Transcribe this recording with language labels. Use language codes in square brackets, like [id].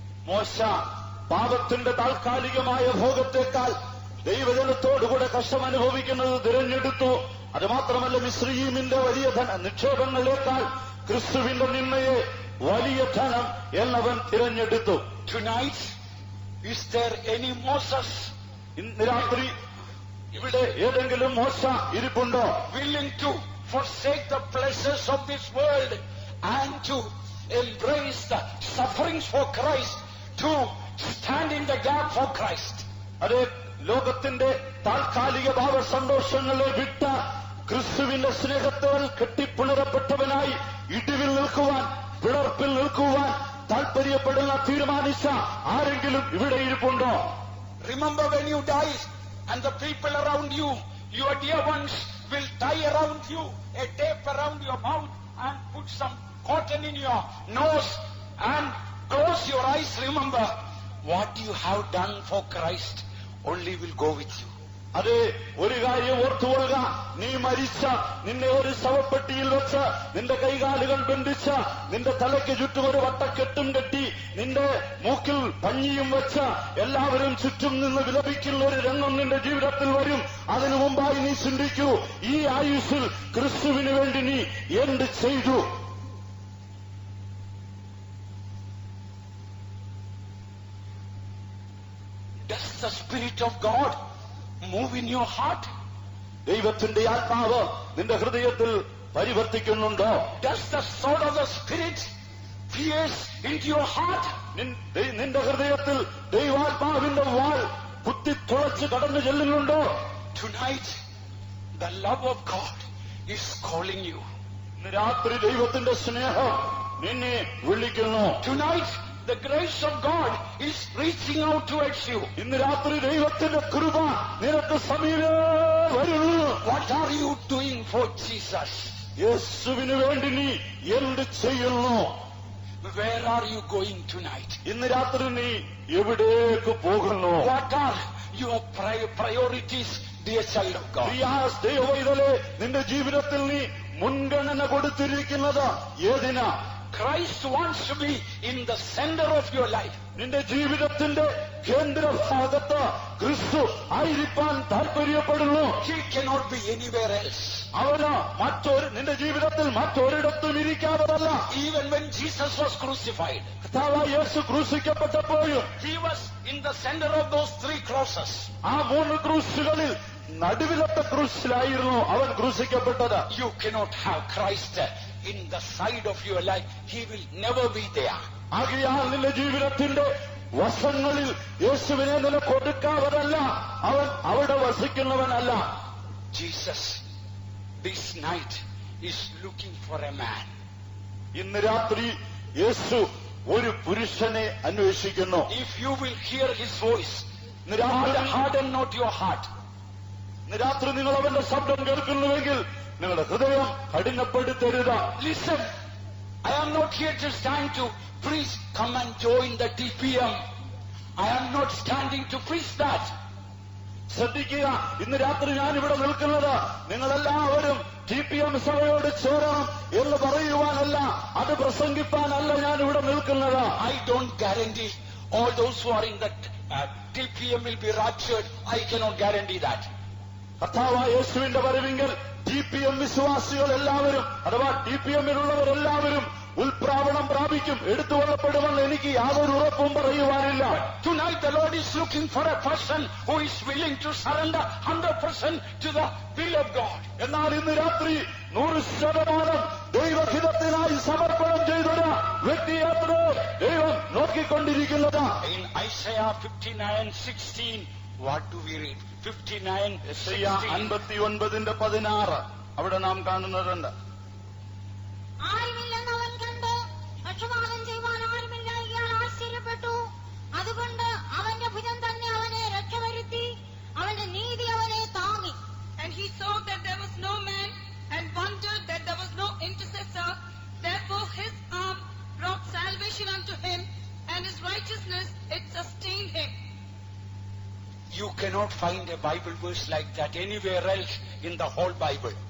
[ml] മോശ പാപത്തിന്റെ താൽക്കാലികമായ ഭോഗത്തെക്കാൾ ദൈവജനത്തോടുകൂടെ കഷ്ടമനുഭവിക്കുന്നത് തിരഞ്ഞെടുത്തു. അത് മാത്രമല്ല മിസ്രയീമിന്റെ വലിയ നിക്ഷേപങ്ങളേക്കാൾ ക്രിസ്തുവിന്റെ നിന്നയെ വലിയ ധനം എന്നവൻ തിരഞ്ഞെടുത്തു. [en] Tonight, is there any Moses? [ml] ഇന്ന് രാത്രി ഇവിടെ ഏതെങ്കിലും മോശ ഇരിപ്പുണ്ടോ? [en] Willing to forsake the pleasures of this world and to embrace the sufferings for Christ, to stand in the gap for Christ. [ml] അതെ, ലോകത്തിന്റെ താൽക്കാലിക ഭാവസന്തോഷങ്ങളെ വിട്ട ക്രിസ്തുവിന്റെ സ്നേഹത്താൽ കെട്ടിപ്പുണരപ്പെട്ടവനായി ഇടിവിൽ നിൽക്കുവാൻ, പിളർപ്പിൽ നിൽക്കുവാൻ, താല്പര്യപ്പെടുന്ന തീരുമാനിച്ച ആരെങ്കിലും ഇവിടെ ഇരിപ്പുണ്ടോ? [en] Remember when you die and the people around you, your dear ones, will tie around you a tape around your mouth and put some cotton in your nose and close your eyes. Remember, what you have done for Christ only will go with you. [ml] അതെ, ഒരു കാര്യം ഓർത്തുകൊള്ളുക, നീ മരിച്ച നിന്നെ ഒരു ശവപ്പെട്ടിയിൽ വെച്ച് നിന്റെ കൈകാലുകൾ ബന്ധിച്ച നിന്റെ തലയ്ക്ക് ചുറ്റും ഒരു വട്ടക്കെട്ടും കെട്ടി നിന്റെ മൂക്കിൽ പഞ്ഞിയും വെച്ച എല്ലാവരും ചുറ്റും നിന്ന് വിലപിക്കുന്ന ഒരു രംഗം നിന്റെ ജീവിതത്തിൽ വരും. അതിനു മുമ്പായി നീ ചിന്തിക്കൂ, ഈ ആയുസ്സിൽ ക്രിസ്തുവിന് വേണ്ടി നീ എന്ത് ചെയ്തു? [en] Does the Spirit of God move in your heart? [ml] ദൈവത്തിന്റെ ആത്മാവ് നിന്റെ ഹൃദയത്തിൽ പരിവർത്തിക്കുന്നുണ്ടോ? [en] Does the sword of the Spirit pierce into your heart? [ml] നിന്റെ ഹൃദയത്തിൽ ദൈവാത്മാവിന്റെ വാൾ കുത്തിത്തുളച്ച് കടന്നു ചെല്ലുന്നുണ്ടോ? [en] Tonight, the love of God is calling you. [ml] ഇന്ന് രാത്രി ദൈവത്തിന്റെ സ്നേഹം നിന്നെ വിളിക്കുന്നു. [en] Tonight, the grace of God is reaching out towards you. [ml] ഇന്ന് രാത്രി ദൈവത്തിന്റെ കൃപ നിനക്ക് സമീപേ വരുന്നു. [en] What are you doing for Jesus? [ml] യേശുവിന് വേണ്ടി നീ എന്ത് ചെയ്യുന്നു? [en] Where are you going tonight? [ml] ഇന്ന് രാത്രി നീ എവിടേക്ക് പോകുന്നു? [en] What are your priorities, dear child of God? [ml] ദൈവവൈതലേ, നിന്റെ ജീവിതത്തിൽ നീ മുൻഗണന കൊടുത്തിരിക്കുന്നത് ഏതിനാ? [en] Christ wants to be in the center of your life. [ml] നിന്റെ ജീവിതത്തിന്റെ കേന്ദ്രഭാഗത്ത് ക്രിസ്തു ആയിരിക്കാൻ താല്പര്യപ്പെടുന്നു. [en] He cannot be anywhere else. [ml] അവന് നിന്റെ ജീവിതത്തിൽ മറ്റൊരിടത്തും ഇരിക്കാത്തതല്ല. [en] Even when Jesus was crucified, [ml] കർത്താവായ യേശു ക്രൂശിക്കപ്പെട്ടപ്പോഴും [en] he was in the center of those 3 crosses. [ml] ആ 3 ക്രൂശുകളിൽ നടുവിലത്തെ ക്രൂശിലായിരുന്നു അവൻ ക്രൂശിക്കപ്പെട്ടത്. [en] You cannot have Christ in the side of your life. He will never be there. [ml] ആകയാൽ നിന്റെ ജീവിതത്തിന്റെ വശങ്ങളിൽ യേശുവിനെ നിനക്ക് കൊടുക്കാവതല്ല. അവൻ അവിടെ വസിക്കുന്നവനല്ല. [en] Jesus, this night, is looking for a man. [ml] ഇന്ന് രാത്രി യേശു ഒരു പുരുഷനെ അന്വേഷിക്കുന്നു. [en] If you will hear his voice, [ml] ഇന്ന് [en] harden not your heart. [ml] രാത്രി നിങ്ങൾ അവന്റെ ശബ്ദം കേൾക്കുന്നുവെങ്കിൽ നിങ്ങളുടെ ഹൃദയം കഠിനപ്പെടുത്തരുത്. [en] Listen, I am not here to stand to preach, come and join the TPM. I am not standing to preach that. [ml] ശ്രദ്ധിക്കുക, ഇന്ന് രാത്രി ഞാനിവിടെ നിൽക്കുന്നത് നിങ്ങളെല്ലാവരും TPM സഭയോട് ചേരണം എന്ന് പറയുവാനല്ല, അത് പ്രസംഗിപ്പാനല്ല ഞാനിവിടെ നിൽക്കുന്നത്. [en] I don't guarantee all those who are in the TPM will be raptured. I cannot guarantee that. [ml] കർത്താവായ യേശുവിന്റെ വരവിങ്കൽ TPM വിശ്വാസികൾ എല്ലാവരും അഥവാ TPMിലുള്ളവരെല്ലാവരും ഉൽപ്രാവണം പ്രാപിക്കും, എടുത്തുകൊള്ളപ്പെടുമെന്ന് എനിക്ക് യാതൊരു ഉറപ്പും പറയുവാനില്ല. [en] Tonight the Lord is looking for a person who is willing to surrender 100% to the will of God. [ml] എന്നാൽ ഇന്ന് രാത്രി 100% ദൈവഹിതത്തിനായി സമർപ്പണം ചെയ്തൊരു വ്യക്തിയാണ് ദൈവം നോക്കിക്കൊണ്ടിരിക്കുന്നത്. [en] In Isaiah 59:16, what do we read? [ml] 59:16 അവിടെ നാം കാണുന്നുണ്ട്. ആരുമില്ലെന്നവൻ കണ്ട് പക്ഷപാതം ചെയ്യുവാൻ ആരുമില്ല, ഇയാൾ ആശ്ചര്യപ്പെട്ടു. അതുകൊണ്ട് അവന്റെ ഭുജം തന്നെ അവനെ രക്ഷവരുത്തി, അവന്റെ നീതി അവനെ താങ്ങി. [en] And he saw that there was no man and wondered that there was no intercessor. Therefore his arm brought salvation unto him, and his righteousness it sustained him. You cannot find a Bible verse like that anywhere else in the whole Bible.